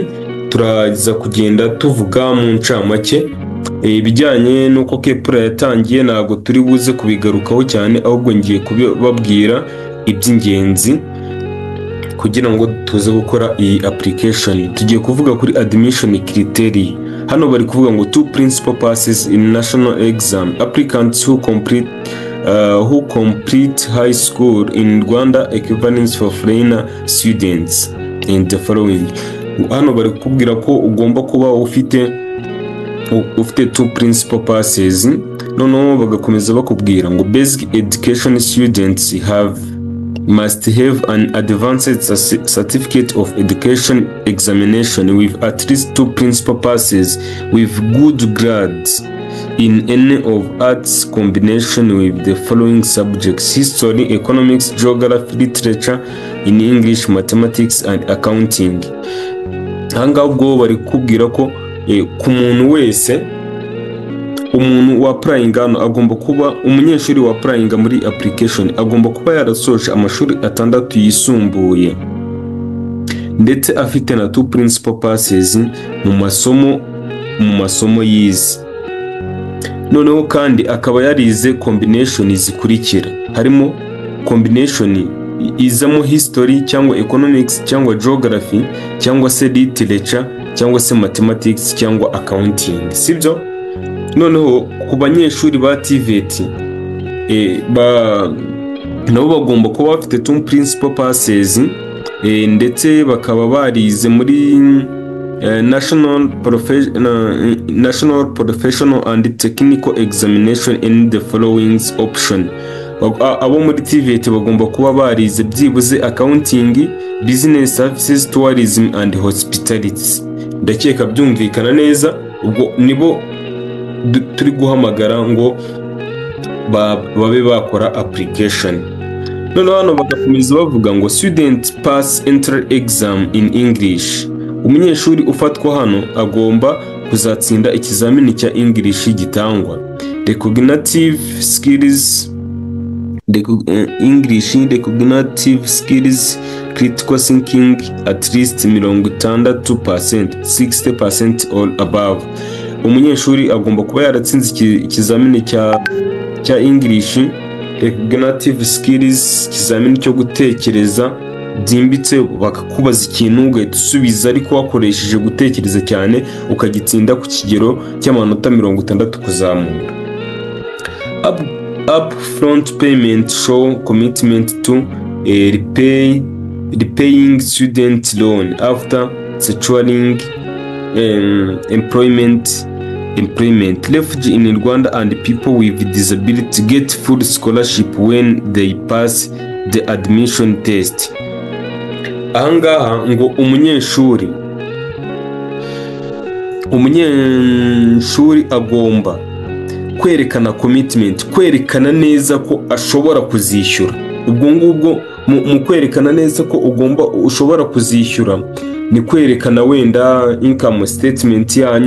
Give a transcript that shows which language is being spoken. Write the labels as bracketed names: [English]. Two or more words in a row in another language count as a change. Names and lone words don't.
[Kinyarwanda] Turaza kugenda tuvuga mu ncamake ibijyanye n'uko Kepura yatangiye, ntabwo turi buze kubigarukaho cyane, ahubwo ngiye kubabwira iby'ingenzi kugira ngo tuze gukora iyi application. Tugiye kuvuga kuri [English] admission criteria. [Kinyarwanda] Hano bari kuvuga ngo [English] two principal passes in national exam applicants who complete high school in Rwanda equivalence for foreign students in the following. [Kinyarwanda] Hano bari kubwira ko ugomba kuba ufite [English] two principal passes. [Kinyarwanda] Noneho bagakomeza bakubwira ngo [English] basic education students must have an advanced certificate of education examination with at least two principal passes with good grades in any of arts combination with the following subjects: history, economics, geography, literature in English, mathematics and accounting. [Kinyarwanda] Hanga ubwo bari kubwira ko ku muntu wese, umuntu wa applying hano agomba kuba umunyeshuri wa applying muri application agomba kuba yarasoje amashuri 6 yisumbuye ndetse afite na [English] two principal passes [Kinyarwanda] mu masomo yize. Noneho kandi akaba yarize combination zikurikira, harimo combination izamo history cyangwa economics cyangwa geography cyangwa se literature cyangwa se mathematics cyangwa accounting, sibyo? Noneho ku banyeshuri ba TVET nabo bagomba kuba bafite [English] two principal passes [Kinyarwanda] ndetse bakaba barize muri [English] National Professional and Technical Examination in the following option. [Kinyarwanda] Abo muri TVET bagomba kuba barize byibuze [English] accounting, business services, tourism and hospitality. [Kinyarwanda] Ndakeka byumvikana neza, ubwo nibo turi guhamagara ngo babe bakora application. Noneho hano bagakomeza bavuga ngo [English] student pass entry exam in English. [Kinyarwanda] Umunyeshuri ufatwa hano agomba kuzatsinda ikizamini cya English gitangwa. [English] Recognitive skills, English recognitive skills, critical thinking at least 60%, 60% or above. [Kinyarwanda] Umunyeshuri agomba kuba yaratsinze ikizamini cya [English] English, recognitive skills, [Kinyarwanda] ikizamini cyo gutekereza byimbitse bakakubaza ikintu ugahita usubiza ariko wakoresheje gutekereza cyane ukagitsinda ku kigero cy'amanota 60 kuzamura. [English] Upfront payment show commitment to repaying student loan after securing employment. Refugee in Rwanda and people with disability get full scholarship when they pass the admission test. [Kinyarwanda] Ahangaha ngo umunyeshuri agomba kwerekana commitment, kwerekana neza ko ashobora kuzishyura. Ubwo ngubwo mu kwerekana neza ko ushobora kuzishyura ni kwerekana wenda [English] income statement [Kinyarwanda] yanyu.